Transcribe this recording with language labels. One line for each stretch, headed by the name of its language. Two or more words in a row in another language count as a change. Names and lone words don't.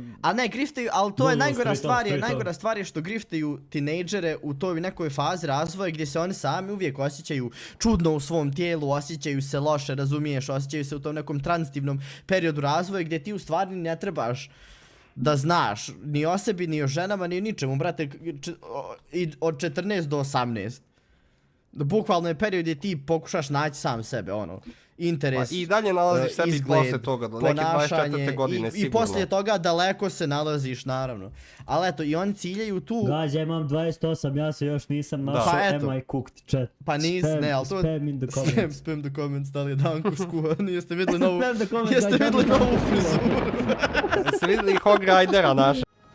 Bosnian: A ne, griftaju, ali to je najgora stvar je što griftaju tinejdžere u toj nekoj fazi razvoja gdje se oni sami uvijek osjećaju čudno u svom tijelu, osjećaju se loše, razumiješ, osjećaju se u tom nekom tranzitivnom periodu razvoja gdje ti u stvari ne trebaš da znaš ni o sebi, ni o ženama, ni o ničemu, brate, od 14 do 18. Bukvalno je period gdje ti pokušaš naći sam sebe, ono, interes, pa i dalje nalaziš sebi izgled, posle toga, do neke 24. godine, sigurno. I poslije toga daleko se nalaziš, naravno. Ali eto, i oni ciljaju tu... Gađa, imam 28, ja se još nisam našao,
English: am I cooked chat.
Bosnian: Pa nis, ne, ali to...
English: Spam in the comments. Spam the comments,
Bosnian: da li je Danko skuva, jeste vidjeli novu...
English: Spam the comments,
Bosnian: Jeste vidjeli novu frizuru. Jeste vidjeli Hog Ridera naša.